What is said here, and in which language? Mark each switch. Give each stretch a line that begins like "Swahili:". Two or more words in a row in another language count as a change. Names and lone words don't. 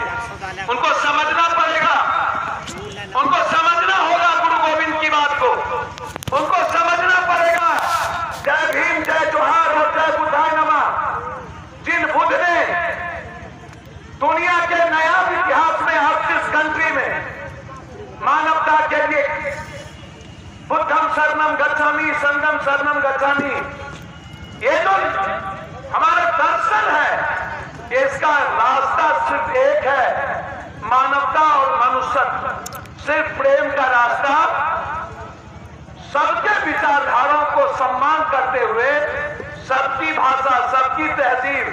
Hindi: उनको समझना पड़ेगा, उनको समझना होगा गुरु गोविंद की बात को, उनको समझना पड़ेगा। जय भीम, जय जोहार और जय
Sanskrit: बुद्धाय नमः।
Hindi: जिन बुद्ध ने दुनिया के नया इतिहास में 38 कंट्री में मानवता के लिए
Pali: बुद्धम शरणम गच्छामि, संघम शरणम गच्छामि,
Hindi: ये जो हमारा दर्शन है, इसका रास्ता सिर्फ एक है, मानवता और मनुष्यत्व, सिर्फ प्रेम का रास्ता। सबके विचारधाराओं को सम्मान करते हुए, सबकी भाषा, सबकी तहजीब।